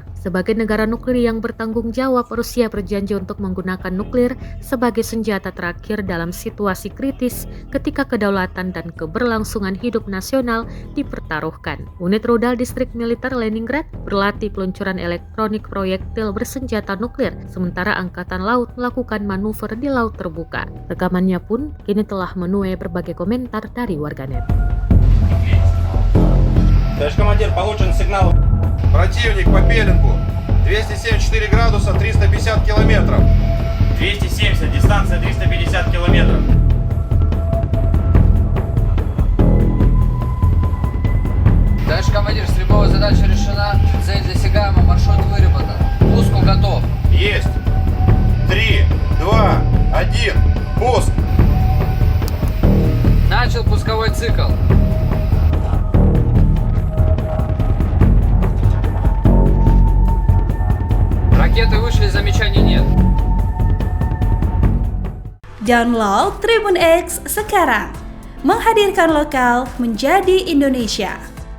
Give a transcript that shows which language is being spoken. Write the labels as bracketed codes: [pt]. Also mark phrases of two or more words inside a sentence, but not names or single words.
[id] Sebagai negara nuklir yang bertanggung jawab, Rusia berjanji untuk menggunakan nuklir sebagai senjata terakhir dalam situasi kritis ketika kedaulatan dan keberlangsungan hidup nasional dipertaruhkan. Unit rudal distrik militer Leningrad berlatih peluncuran elektronik proyektil bersenjata nuklir, sementara Angkatan Laut melakukan manuver di laut terbuka. Rekamannya pun kini telah menuai berbagai komentar dari warganet. [ru] Товарищ командир, получен сигнал. Противник по пеленгу. 274 градуса, 350 километров. 270, дистанция 350 километров. Товарищ командир, стрелковая задача решена. Цель досягаема, маршрут выработан. Пуску готов. Есть. 3, 2, 1. Пуск. Начал пусковой цикл. Ракеты вышли, замечаний нет. [id] Download Tribun X sekarang. Menghadirkan lokal menjadi Indonesia.